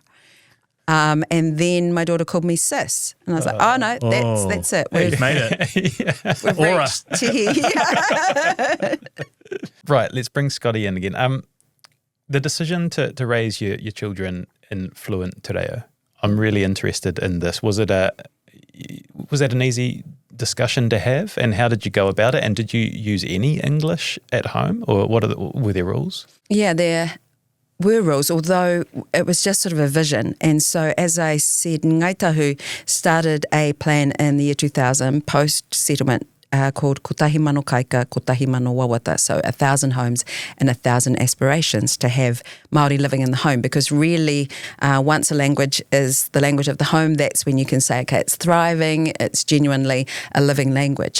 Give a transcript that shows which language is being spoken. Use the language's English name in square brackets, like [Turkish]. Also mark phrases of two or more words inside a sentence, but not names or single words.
[English] And then my daughter called me sis. And I was like, oh, no, that's it. You've made it. We've Aura. reached here. Right, let's bring Scotty in again. The decision to raise your children in fluent [Māori] te reo, [English] I'm really interested in this. Was that an easy discussion to have, and how did you go about it? And did you use any English at home, or were there rules? Yeah, there were rules, although it was just sort of a vision. And so, as I said, Ngaitahu started a plan in the year 2000, post-settlement, called Kotahi Mano Kaika, Kotahi Mano Wawata, so 1,000 homes and 1,000 aspirations to have Māori living in the home, because really once a language is the language of the home, that's when you can say, okay, it's thriving, it's genuinely a living language.